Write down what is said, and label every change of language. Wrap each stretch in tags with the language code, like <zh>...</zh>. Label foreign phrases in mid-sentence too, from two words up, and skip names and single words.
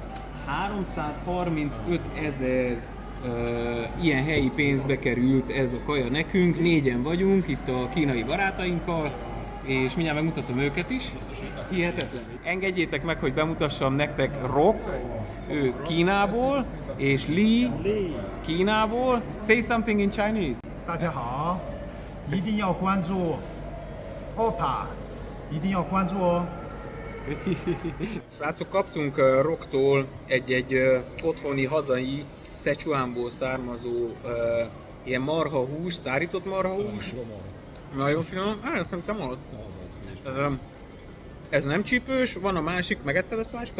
<hu>335 000 ilyen helyi pénzbe került ez a kaja nekünk, 4-en vagyunk itt a kínai barátainkkal, és mindjárt megmutatom őket is. Hihetetlen. Engedjétek meg, hogy bemutassam nektek Rock, ő Kínából, és Lee Kínából.</hu> <en>Say something in Chinese.</en> <zh>大家好，一定要关注 OPPA， 一定要关注哦。</zh> <hu>Srácok, kaptunk Rocktól egy otthoni, hazai, Szechuanból származó ilyen marhahús, szárított marhahús. Nagyon finom. Ezt nem te mondod. Ez nem csípős, van a másik, megetted ezt a másikat?</hu>